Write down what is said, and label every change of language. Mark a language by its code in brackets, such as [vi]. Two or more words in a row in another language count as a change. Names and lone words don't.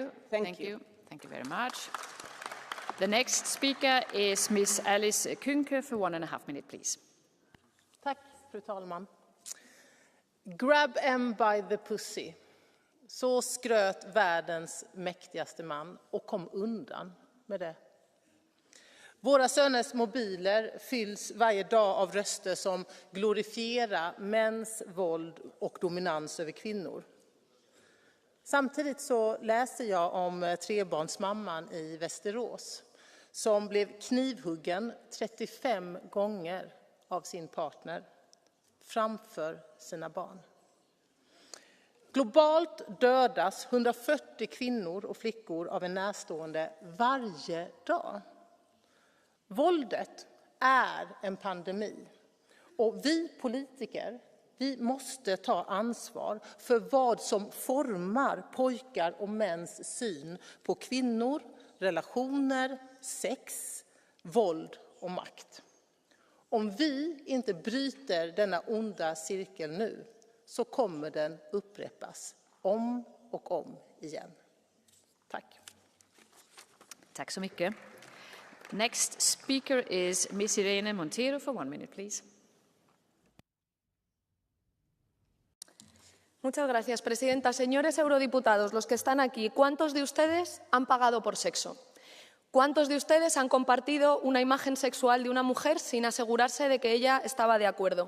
[en] Thank you. Thank you very much. The next speaker is Miss Alice Künke for 1.5 minutes, please. [sv] Tack, fru talman. [en] Grab em by the pussy. [sv] Så skröt världens mäktigaste man och kom undan med det. Våra söners mobiler fylls varje dag av röster som glorifierar mäns våld och dominans över kvinnor. Samtidigt så läser jag om trebarnsmamman i Västerås som blev knivhuggen 35 gånger av sin partner framför sina barn. Globalt dödas 140 kvinnor och flickor av en närstående varje dag. Våldet är en pandemi och vi politiker, vi måste ta ansvar för vad som formar pojkar och mäns syn på kvinnor, relationer, sex, våld och makt. Om vi inte bryter denna onda cirkel nu så kommer den upprepas om och om igen. Tack. Tack så mycket. [en] Next speaker is Miss Irene Montero for 1 minute, please. [es] Muchas gracias, presidenta. Señores eurodiputados, los que están aquí, ¿cuántos de ustedes han pagado por sexo? ¿Cuántos de ustedes han compartido una imagen sexual de una mujer sin asegurarse de que ella estaba de acuerdo?